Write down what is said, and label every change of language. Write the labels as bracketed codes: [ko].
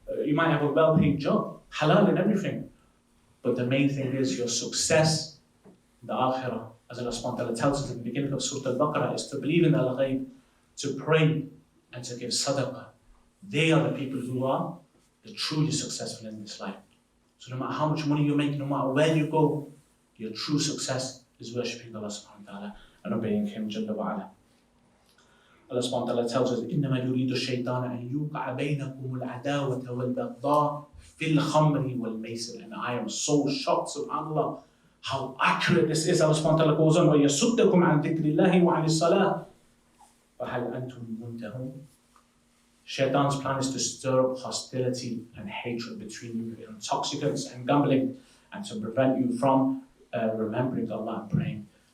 [en] You might have a well-paid job, halal and everything. But the main thing is your success in the akhirah, as Allah subhanahu wa ta'ala tells us in the beginning of Surah Al-Baqarah, is to believe in al-ghayb, to pray, and to give sadaqah. They are the people who are the truly successful in this life. So no matter how much money you make, no matter where you go, your true success is worshipping Allah subhanahu wa ta'ala and obeying Him Jalla wa ala. [ar] Allah subhanahu wa ta'ala tells us, إِنَّمَا يُرِيدُ الشَّيْطَانَ أَن يُوقَعَ بَيْنَكُمُ الْعَدَاوَةَ وَالْبَغْضَاءَ فِي الْخَمْرِ وَالْمَيْسِرِ. [en] And I am so shocked, subhanAllah, how accurate this is. Allah subhanahu wa ta'ala goes on, [ar] وَيَسُدَّكُمْ عَنْ ذِكْرِ اللَّهِ وَعَنِ الصَّلَاةِ فَهَلْ أَنْتُمْ مُنْتَهُونَ. [en] Shaitan's plan is to stir up hostility and hatred between you, intoxicants and gambling, and to prevent you from remembering Allah and praying.